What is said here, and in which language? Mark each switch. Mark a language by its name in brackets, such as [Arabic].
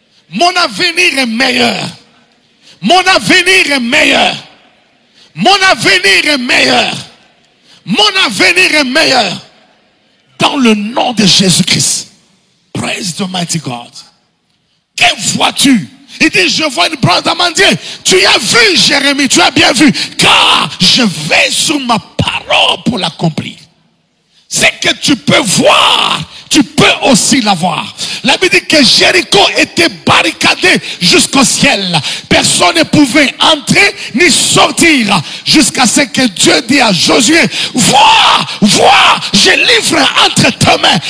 [French] Mon avenir est meilleur. Mon avenir est meilleur. Mon avenir est meilleur. Mon avenir est meilleur. Dans le nom de Jésus-Christ. [English] Praise the mighty God. [French] Que vois-tu? Il dit, je vois une branche d'amandier. Tu as vu, Jérémie, tu as bien vu. Car je vais sur ma parole pour l'accomplir. Ce que tu peux voir, tu peux aussi l'avoir. La Bible dit que Jéricho était barricadé jusqu'au ciel. Personne ne pouvait entrer ni sortir jusqu'à ce que Dieu dit à Josué, vois, je livre entre tes mains.